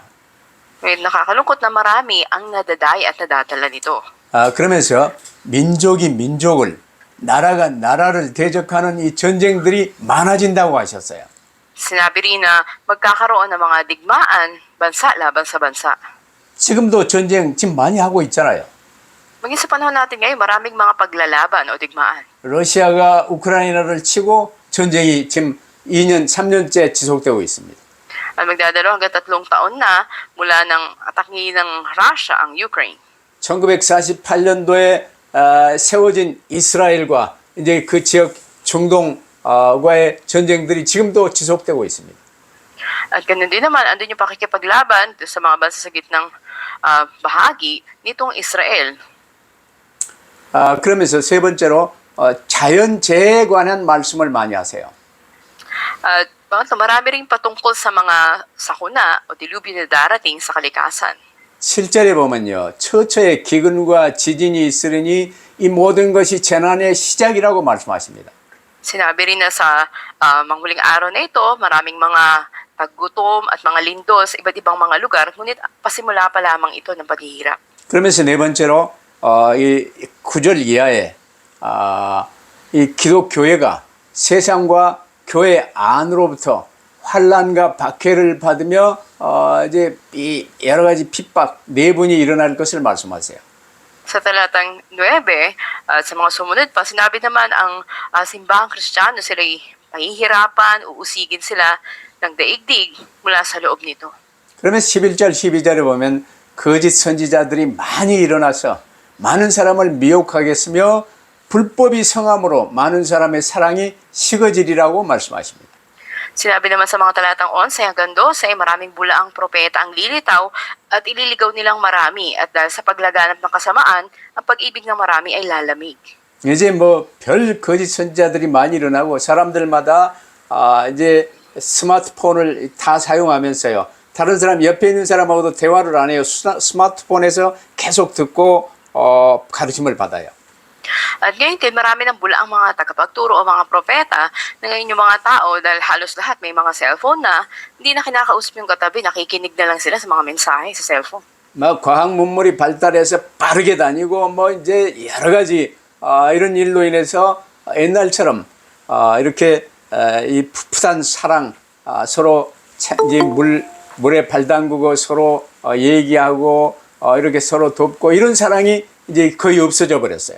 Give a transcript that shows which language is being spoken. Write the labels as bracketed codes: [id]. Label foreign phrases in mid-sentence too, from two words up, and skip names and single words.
[tl] Ngayon nakakalungkot na marami ang nadadaya at nadatala nito. [ko] 그러면서 민족이 민족을, 나라가 나라를 대적하는 이 전쟁들이 많아진다고 하셨어요. [tl] Sinabi rin na magkakaroon ng mga digmaan, bansa laban sa bansa. [ko] 지금도 전쟁 지금 많이 하고 있잖아요. [tl] Maging sa panahon natin ngayon, maraming mga paglalaban o digmaan. [ko] 러시아가 우크라이나를 치고 전쟁이 지금 2년, 3년째 지속되고 있습니다. [tl] At magdadalo hanggang 3 taon na mula ng atake ng Russia ang Ukraine. [ko] 1948년도에 세워진 이스라엘과 이제 그 지역 중동과의 전쟁들이 지금도 지속되고 있습니다. [tl] At ganun din naman, andun yung pakikipaglaban sa mga bansa sa gitnang bahagi nitong Israel. [ko] 그러면서 세 번째로 자연재해에 관한 말씀을 많이 하세요. [tl] At marami rin patungkol sa mga sakuna o dilubyo na darating sa kalikasan. [ko] 7절에 보면요. 처처에 기근과 지진이 있으리니 이 모든 것이 재난의 시작이라고 말씀하십니다. [tl] Sinabi rin na sa mga huling araw na ito, maraming mga paggutom at mga lindol sa iba't ibang mga lugar, ngunit pasimula pa lamang ito ng paghihirap. [ko] 그러면서 네 번째로 이 9절 이하에 이 기독교회가 세상과 교회 안으로부터 환난과 박해를 받으며 이제 이 여러 가지 핍박 내분이 일어날 것을 말씀하세요. [tl] Sa talatang 9, at sa mga sumunod pa, sinabi naman ang simbahang Kristiyano sila'y pahihirapan, uusigin sila ng daigdig mula sa loob nito. [ko] 그러면 11절, 12절에 보면 거짓 선지자들이 많이 일어나서 많은 사람을 미혹하게 했으며 불법이 성함으로 많은 사람의 사랑이 식어지리라고 말씀하십니다. [tl] Sinabi naman sa mga talatang 11 hanggang 12, maraming bulaang propeta ang lilitaw at ililigaw nilang marami at dahil sa paglaganap ng kasamaan, ang pag-ibig ng marami ay lalamig. [ko] 이제 뭐 별 거짓 선지자들이 많이 일어나고 사람들마다 이제 스마트폰을 다 사용하면서요. 다른 사람 옆에 있는 사람하고도 대화를 안 해요. 스마트폰에서 계속 듣고 가르침을 받아요. [tl] At ngayon din, marami ng bulaang mga tagapagturo o mga propeta na ngayon yung mga tao, dahil halos lahat may mga cellphone na, hindi na kinakausap yung katabi, nakikinig na lang sila sa mga mensahe sa cellphone. [ko] 막 과학 문물이 발달해서 빠르게 다니고 뭐 이제 여러 가지 이런 일로 인해서 옛날처럼 이렇게 이 풋풋한 사랑 서로 이제 물에 발 담그고 서로 얘기하고 이렇게 서로 돕고 이런 사랑이 이제 거의 없어져 버렸어요.